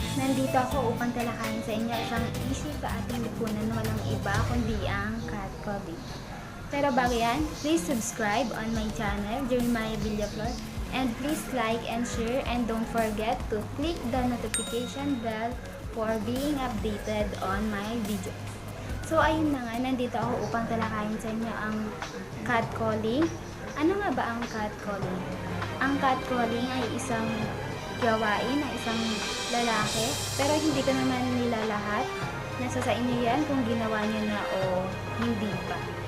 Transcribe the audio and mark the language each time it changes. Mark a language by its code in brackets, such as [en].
[tl] Nandito ako upang talakayin sa inyo isang issue sa ating lipunan walang iba kundi ang catcalling. [en] Pero bago yan, please subscribe on my channel, Jeremiah Villaflor, and please like and share, and don't forget to click the notification bell for being updated on my videos. [tl] So ayun na nga, nandito ako upang talakayin sa inyo ang catcalling. Ano nga ba ang catcalling? Ang catcalling ay isang gawain ng isang lalaki, pero hindi ko naman nila lahat. Nasa sa inyo yan kung ginawa nyo na o hindi pa.